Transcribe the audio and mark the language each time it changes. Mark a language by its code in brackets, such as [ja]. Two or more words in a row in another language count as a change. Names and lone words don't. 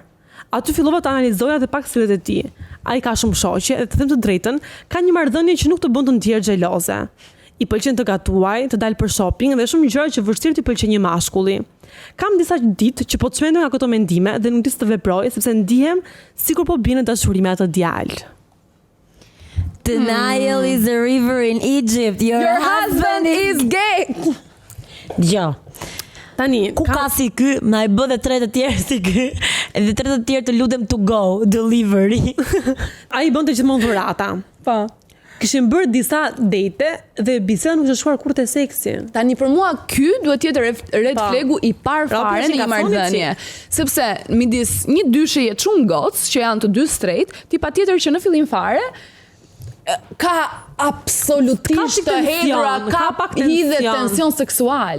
[sq] Aty fillova të analizoja edhe pak sillet e tij. Ai ka shumë shoqe dhe të them të drejtën, ka një marrëdhënie që nuk të bën të ndjerë xheloze. I pëlqen të gatuaj, të dalë për shopping dhe shumë gjëra që vështirë t'i pëlqen një mashkulli. Kam disa ditë që po të çmendem nga këto mendime dhe nuk di të veproj sepse ndihem sikur po bie në dashuri me atë djalë. [en] The Nile is a river in Egypt. Your husband is gay. [sq] Jo. Tani, ku ka si ky, na e bë dhe 3 të tjerë si ky, edhe 3 të tjerë të lutem [en] to go, [sq] delivery. Ai bënte gjithmonë dhurata. Po. Kishim bërë disa date dhe biseda nuk ishte shkuar kurrë te seksi. Tani për mua ky duhet të jetë [en] red flegu [sq] i parë fare në një marrëdhënie, sepse midis një dyshe jetë shumë gocë që janë të dy straight, ti patjetër që në fillim fare ka absolutisht të hedhura, ka hidhe tension seksual.